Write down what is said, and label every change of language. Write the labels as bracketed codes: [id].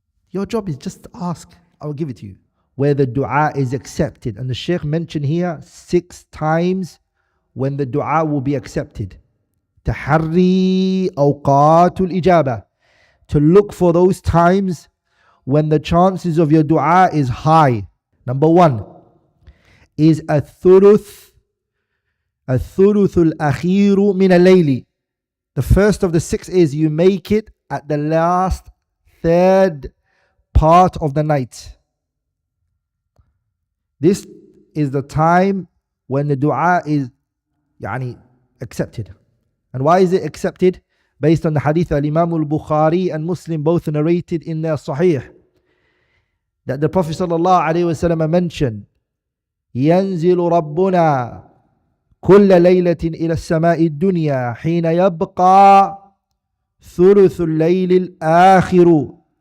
[en] Your job is just to ask. I will give it to you. Where the dua is accepted. And the Shaykh mentioned here 6 times when the dua will be accepted. [ar] تحري أوقات الإجابة, [en] to look for those times when the chances of your dua is high. Number 1 is [ar] الثلث الأخير من الليل. [en] The first of the 6 is you make it at the last third part of the night. This is the time when the dua is accepted. And why is it accepted? Based on the hadith Imam al-Bukhari and Muslim both narrated in their Sahih, that the Prophet ﷺ mentioned, [ar] ينزل ربنا كل ليلة إلى السماء الدنيا حين يبقى ثلث الليل الآخر.